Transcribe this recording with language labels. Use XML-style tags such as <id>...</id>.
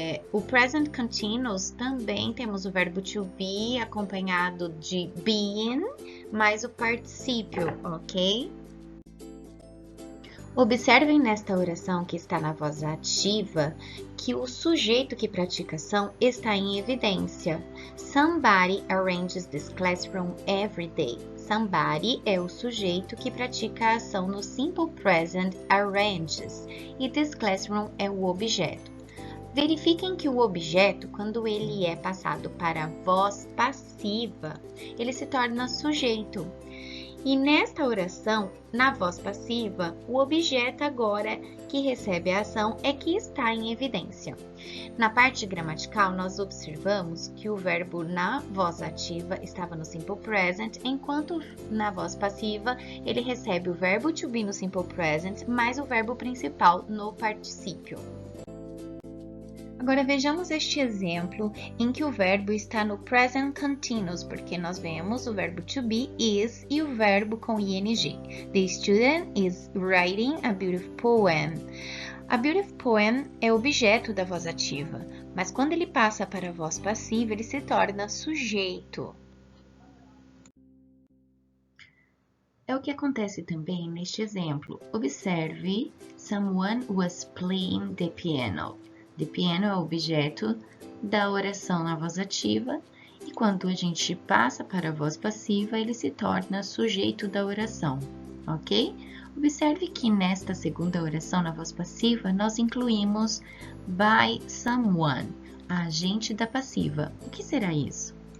<pt>O present continuous também temos o verbo to be acompanhado de being mais o particípio, ok? Observem nesta oração que está na voz ativa que o sujeito que pratica a ação está em evidência.</pt> <en>Somebody arranges this classroom every day.</en> <pt>Somebody é o sujeito que pratica a ação no simple present arranges e</pt> <en>this classroom</en> <pt>é o objeto. Verifiquem que o objeto, quando ele é passado para a voz passiva, ele se torna sujeito. E nesta oração, na voz passiva, o objeto agora que recebe a ação é que está em evidência. Na parte gramatical, nós observamos que o verbo na voz ativa estava no simple present, enquanto na voz passiva ele recebe o verbo to be no simple present mais o verbo principal no particípio. Agora vejamos este exemplo em que o verbo está no present continuous, porque nós vemos o verbo to be, is, e o verbo com ing.</pt> <en>The student is writing a beautiful poem. A beautiful poem</en> <pt>é objeto da voz ativa, mas quando ele passa para a voz passiva, ele se torna sujeito. É o que acontece também neste exemplo.</pt> <en>Observe, someone was playing the piano. The piano</en> <pt>é o objeto da oração na voz ativa e quando a gente passa para a voz passiva, ele se torna sujeito da oração, ok? Observe que nesta segunda oração na voz passiva, nós incluímos</pt> <en>by someone,</en> <pt>a agente da passiva. O que será isso?</pt>